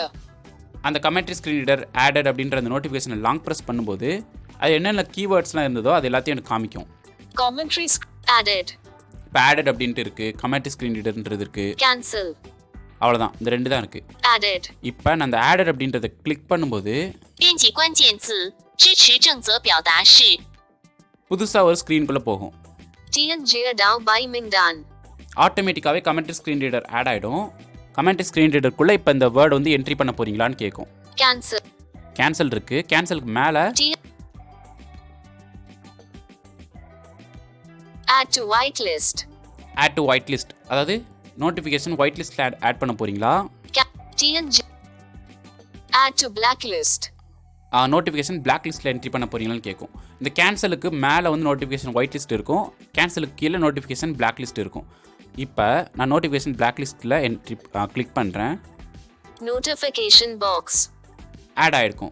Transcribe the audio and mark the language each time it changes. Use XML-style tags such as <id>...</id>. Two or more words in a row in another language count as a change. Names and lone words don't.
<ta>அந்த</ta> <en>commentary screen reader added</en> <ta>அப்படின்ற அந்த நோட்டிஃபிகேஷனை</ta> <en>long press</en> <ta>பண்ணும்போது அது என்னென்ன கீவேர்ட்ஸ்லாம் இருந்ததோ அது எல்லாத்தையும் எனக்கு காமிக்கும்.</ta> <en>commentary added.</en> <ta>இப்போ ஆடட் அப்படின்ட்டு இருக்குது, கமெண்ட்ரி ஸ்க்ரீன் ரீடர்ன்றது இருக்குது,</ta> <en>cancel</en> <ta>அவ்வளோதான், இந்த 2 தான் இருக்குது.</ta> <en>added.</en> <ta>இப்போ நான் அந்த ஆடட் அப்படின்றத கிளிக் பண்ணும்போது</ta> <zh>编辑关键字支持正则表达式</zh> <ta>புதுசாக ஒரு ஸ்க்ரீனுக்குள்ளே போகும். Tian Jia Dao by Mingdan. ஆட்டோமேட்டிக்காகவே</ta> <en>commentary screen reader add</en> <ta>ஆகிடும். கமெண்ட்ரி ஸ்க்ரீன் ரீடருக்குள்ளே இப்போ இந்த வேர்டு வந்து என்ட்ரி பண்ண போகிறீங்களான்னு கேட்கும்.</ta> <en>cancel.</en> <ta>கேன்சல் இருக்குது. கேன்சலுக்கு மேலே</ta> <en>add to whitelist. add to white list,</en> <ta>அதாவது நோட்டிஃபிகேஷன் ஒயிட் லிஸ்ட்டில் ஆட் பண்ண போகிறீங்களா,</ta> <en>Tian add to blacklist.</en> <ta>நோட்டிஃபிகேஷன் பிளாக் லிஸ்ட்டில் என்ட்ரி பண்ண போகிறீங்களான்னு கேட்கும். இந்த கேன்சலுக்கு மேலே வந்து நோட்டிஃபிகேஷன் ஒயிட் லிஸ்ட் இருக்கும், கேன்சலுக்கு கீழே நோட்டிஃபிகேஷன் பிளாக் லிஸ்ட் இருக்கும். இப்போ நான் நோட்டிஃபிகேஷன் பிளாக் லிஸ்ட்டில் என்ட்ரி கிளிக் பண்ணுறேன்.</ta> <en>notification box</en> <ta>ஆட் ஆகிருக்கும்.</ta>